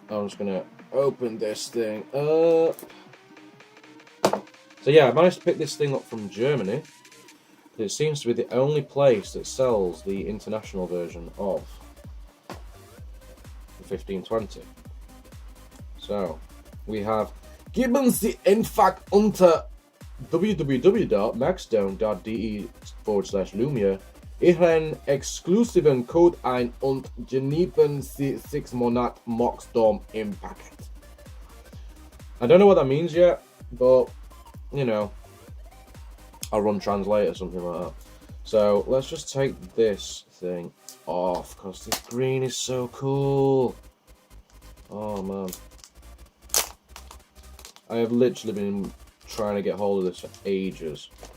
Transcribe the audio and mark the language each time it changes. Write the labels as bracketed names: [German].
[English] I'm just going to open this thing up. So yeah, I managed to pick this thing up from Germany. It seems to be the only place that sells the international version of the 1520. So, we have [German] geben Sie einfach unter www.maxstone.de/Lumia Ihren exklusiven Code ein und genießen Sie 6 Monate Maxstone im Paket. [English] I don't know what that means yet, but, you know, I'll run translate or something like that. So let's just take this thing off, because this green is so cool. Oh man, I have literally been trying to get hold of this for ages.